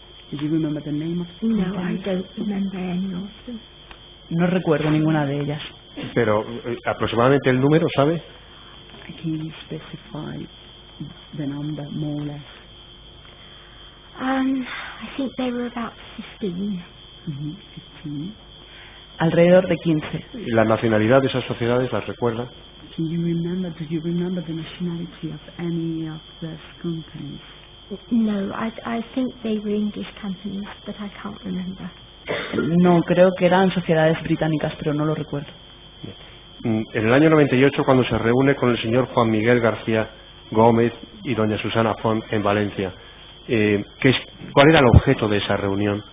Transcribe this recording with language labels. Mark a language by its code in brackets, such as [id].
[en] Did you remember the name of the companies? No, I don't remember any of them. [es] No recuerdo ninguna de ellas. Pero aproximadamente el número, ¿sabe? [en] Can you specify the number more or less? I think they were about 15. [es] 15. Alrededor de 15. ¿Y la nacionalidad de esas sociedades las recuerda? [en] Do you remember the nationality of any of those companies? No, I think they were English companies, but I can't remember. [es] No, creo que eran sociedades británicas, pero no lo recuerdo. En el año 98, cuando se reúne con el señor Juan Miguel García Gómez y doña Susana Font en Valencia, ¿cuál era el objeto de esa reunión?